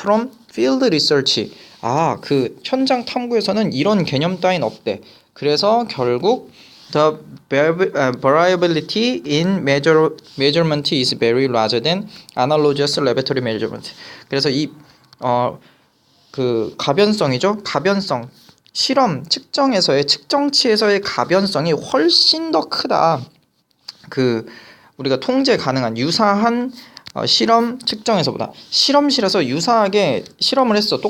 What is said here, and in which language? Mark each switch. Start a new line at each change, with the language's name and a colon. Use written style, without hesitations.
English: from field research
Korean: 그 현장 탐구에서는 이런 개념 따윈 없대. 그래서
English: 결국 the variability in measurement is very larger than analogous laboratory measurement.
Korean: 그래서 그 가변성이죠. 가변성 실험 측정에서의 측정치에서의 가변성이 훨씬 더 크다. 우리가 통제 가능한 유사한 실험 측정에서보다 실험실에서 유사하게 실험을 했어.